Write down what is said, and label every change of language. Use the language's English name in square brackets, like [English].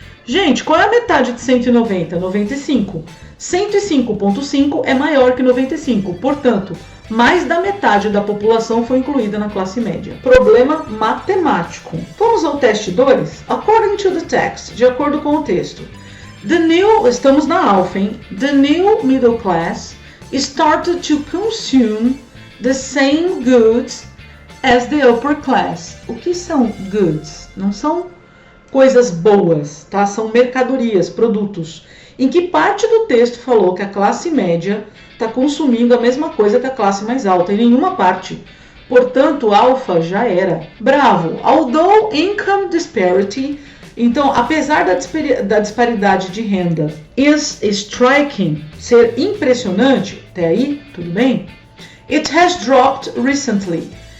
[Portuguese] Gente, qual é a metade de 190? 95. 105,5 é maior que 95. Portanto, mais da metade da população foi incluída na classe média. Problema matemático. Vamos ao teste 2? [English] According to the text, [Portuguese] de acordo com o texto. Estamos na alfa, hein? [English] The new middle class started to consume the same goods as the upper class. [Portuguese] O que são goods? Não são coisas boas, tá? São mercadorias, produtos. Em que parte do texto falou que a classe média está consumindo a mesma coisa que a classe mais alta? Em nenhuma parte. Portanto, alfa já era. Bravo. [English] Although income disparity, [Portuguese] então, apesar da disparidade de renda [English] is striking, [Portuguese] ser impressionante, até aí, tudo bem? [English] It has dropped recently.